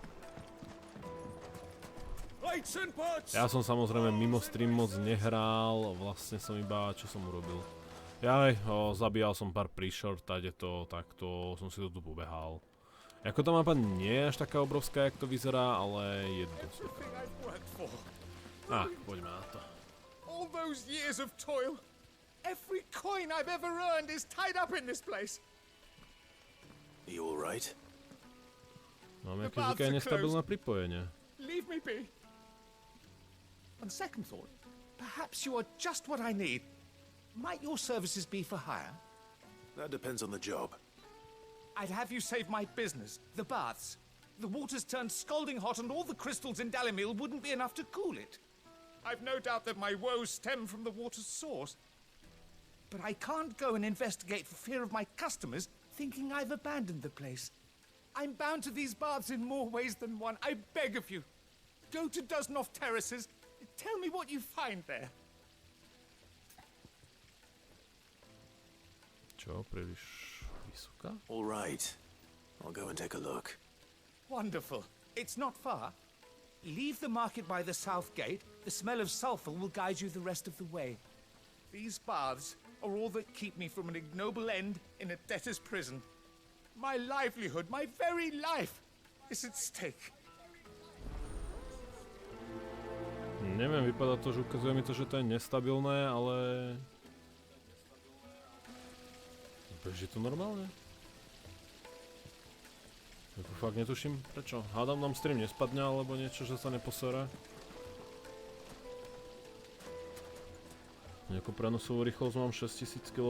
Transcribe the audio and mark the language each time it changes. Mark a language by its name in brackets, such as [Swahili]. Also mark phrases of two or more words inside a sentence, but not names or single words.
[Slovak] Ja som samozrejme mimo stream moc nehral, vlastne som iba, čo som urobil. Zabíjal som pár príšor, takto som si to tu pobehal. Ako tá mapa nie je až taká obrovská, jak to vyzerá, ale je dosť. Poďme na to. [English] All those years of toil, every coin I've ever earned is tied up in this place. Are you all right? [Slovak] Máme aké nestabilné pripojenie. [English] Leave me be. On second thought, perhaps you are just what I need. Might your services be for hire? That depends on the job. I'd have you save my business, the baths. The water's turned scalding hot and all the crystals in Dalimil wouldn't be enough to cool it. I've no doubt that my woes stem from the water's source. But I can't go and investigate for fear of my customers thinking I've abandoned the place. I'm bound to these baths in more ways than one. I beg of you. Go to Dusnoff Terraces. Tell me what you find there. [Slovak] Čo, príliš vysoká? [English] All right. I'll go and take a look. Wonderful. It's not far. Leave the market by the south gate. The smell of sulfur will guide you the rest of the way. These baths are all that keep me from an ignoble end in a debtor's prison. My livelihood, my very life, is at stake. [Slovak] Neviem, vypadá to, že ukazuje mi to, že to je nestabilné, ale beží to normálne? Fakt netuším prečo. Hádam nám stream nespadne alebo niečo, že sa neposere. Nejakú prenosovú rýchlosť mám 6000 KB.